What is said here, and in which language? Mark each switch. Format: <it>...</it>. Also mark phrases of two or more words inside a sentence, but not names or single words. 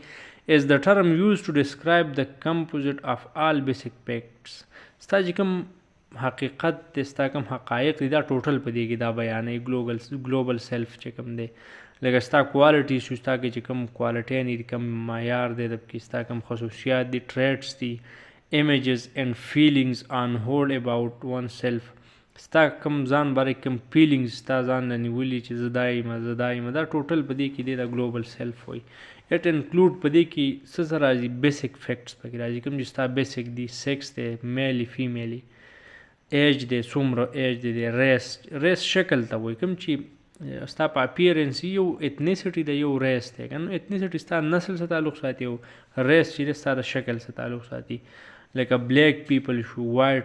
<en>is the term use to describe the composite of all basic facts</en> <ps>ستا چې کوم حقیقت دی ستا کوم حقایق دي دا ټوټل په دې کې دا بیانوي</ps> <en>global self</en> <ps>چې کوم دی لکه ستا کوالټي شو ستا کې چې کوم کوالټیانې دي کوم معیار دی د پکې ستا کوم خصوصیات دي ټریټس دي</ps> <en>images and feelings on hold about oneself</en> <ps>ستا کوم ځان باره کوم فیلینګز ستا ځان نه نیولي چې زه دا یم دا ټوټل په دې کې دی دا</ps> <en>global self</en> <ps>وایي.</ps> <en>it include</en> <ps>په دې کې څه څه راځي</ps> <en>basic facts</en> <ps>پکې راځي کوم چې ستا بیسک دي سیکس دی</ps> <en>male female</en> <ps>ایج دی څومره ایج دی ریس شکل ته وایي کوم چې ستا په اپیرنس یو اتنیسټي د یو ریس دی که نه اتنیسټي ستا نسل سره تعلق ساتي او ریس چې دی ستا د شکل سره تعلق ساتي لکه</ps> <en>black people</en> <ps>شو وایټ</ps>